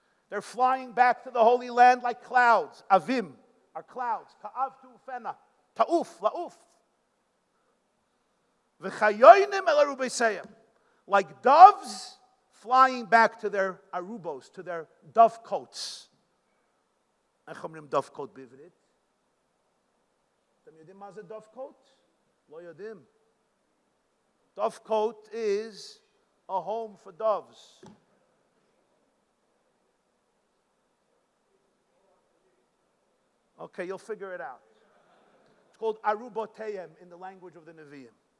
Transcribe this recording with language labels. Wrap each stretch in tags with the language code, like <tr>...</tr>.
<en>They're flying back to the Holy Land like clouds.</en> <he>Avim</he> <en>are clouds.</en> <he>Ka'av tu'ufena. Ta'uf, la'uf. V'chayoinim el aruba yiseyem.</he> <en>Like doves flying back to their arubos, to their dove coats.</en> <he>איך אומרים</he> <en>dove coat</en> <he>בעברית? אתם יודעים מה זה dove coat? לא יודעים.</he> <en>Dove coat is a home for doves. Okay, you'll figure it out. It's called arubotayim in the language of the Nevi'im.</en>